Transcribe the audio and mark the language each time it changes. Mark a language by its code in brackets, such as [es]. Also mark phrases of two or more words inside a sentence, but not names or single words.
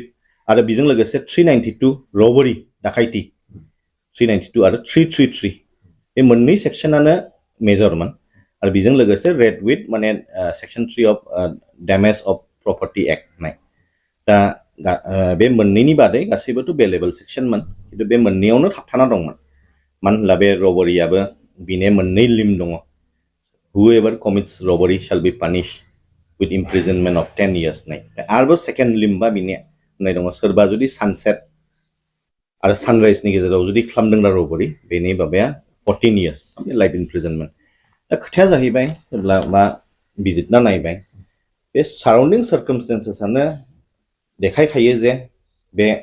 [brx] आरो बेजों लोगोसे 392 रबारि डाकाइति 392 आरो 333 बे मोननै सेक्सनानो मेजरमोन आरो बेजों लोगोसे [en] read with [brx] माने [en] section 3 of damage of property act [brx] होननाय दा बे मोननैनि बादै गासैबोथ' बेलेबल सेक्सनमोन खिन्थु बे मोननैयावनो थाबथाना दंमोन मानो होनब्ला बे रबारियाबो बिने मोननै लिम दङ [en] whoever commits robbery shall be punished with imprisonment of 10 years [brx] नाय आरो सेकेन्ड लिम्बा बिने होननाय दङ सोरबा जुदि सानसेट आरो सानराइजनि गेजेराव जुदि खालामदोंब्ला रबारि बेनि माबाया 14 years [en] life imprisonment [brx] दा खोथाया जाहैबाय जेब्ला मा बिजिरना नायबाय बे [en] surrounding circumstances [brx] देखायखायो जे बे